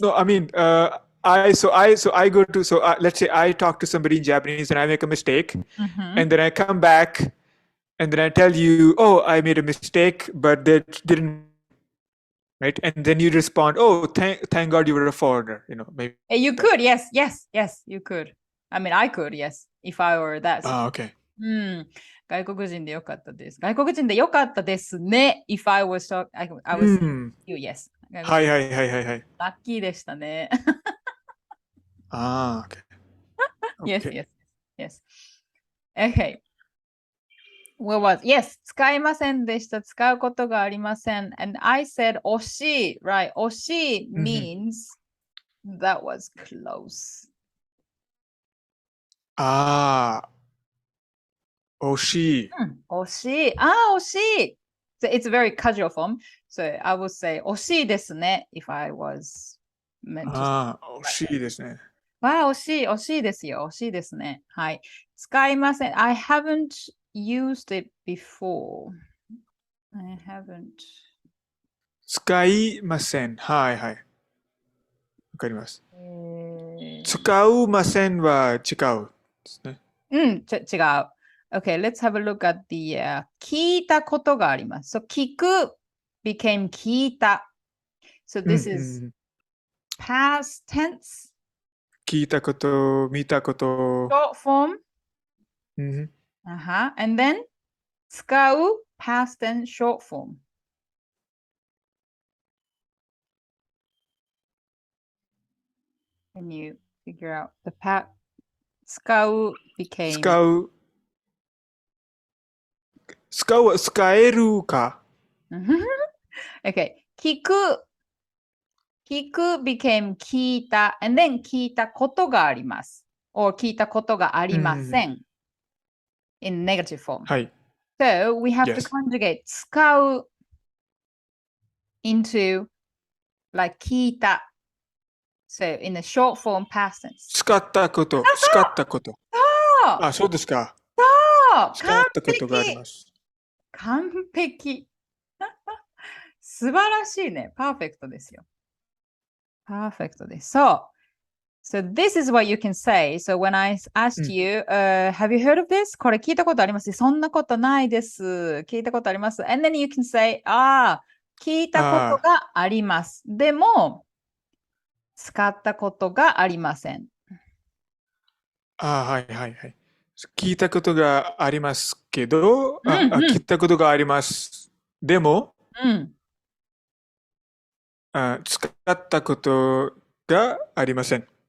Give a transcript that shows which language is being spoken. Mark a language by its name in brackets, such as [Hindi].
[English] No, I mean, I go to let's say I talk to somebody in Japanese and I make a mistake, and then I come back, and then I tell you, oh, I made a mistake, but they didn't. Right, and then you respond, "Oh, thank God you were a foreigner." Maybe you could, yes, you could. I mean, I could, yes, if I were that. Okay. [Japanese] 外国人でよかったです。外国人でよかったですね。 [English] If I was talking, I was you, yes. [Japanese] はい。ラッキーでしたね。 [English] Okay. Yes. Okay. Yes, [Japanese] 使いませんでした。使うことがありません。 [English] And I said [Japanese] 惜しい。 [English] Right. [Japanese] 惜しい [English] means that was close. [Japanese] 惜しい。惜しい。惜しい。 [English] So it's a very casual form. So I would say [Japanese] 惜しいですね [English] if I was meant to. [Japanese] 惜しいですね。惜しいですよ。惜しいですね。はい。使いません。 [English] I haven't used it before. I haven't. [Japanese] 使いません。はい。わかります。使うませんは違うですね。違う。 [English] Okay, let's have a look at the [Japanese] 聞いたことがあります。 [English] So 聞く became 聞いた。 So this is past tense. [Japanese] 聞いたこと、見たこと。 [English] Short form. And then 使う past tense short form. Can you figure out the 使う became [Japanese] 使えるか。 [English] okay. 聞く became 聞いた and then [Japanese] 聞いたことがあります [English] or [Japanese] 聞いたことがありません、 [English] in negative form. [Japanese] はい。 [English] So we have to Yes. conjugate 使う into like 聞いた. So in the short form past tense. [Japanese] 使ったこと。使ったこと。あ、そうですか。使ったことがあります。完璧。素晴らしいね。パーフェクトですよ。パーフェクトです。 [English] So this is what you can say. So when I asked you, have you heard of this? [Japanese] これ聞いたことあります？そんなことないです。聞いたことあります。 [English] And then you can say, [Japanese] 聞いたことがあります。でも、使ったことがありません。はいはいはい。聞いたことがありますけど、聞いたことがあります。でも、使ったことがありません。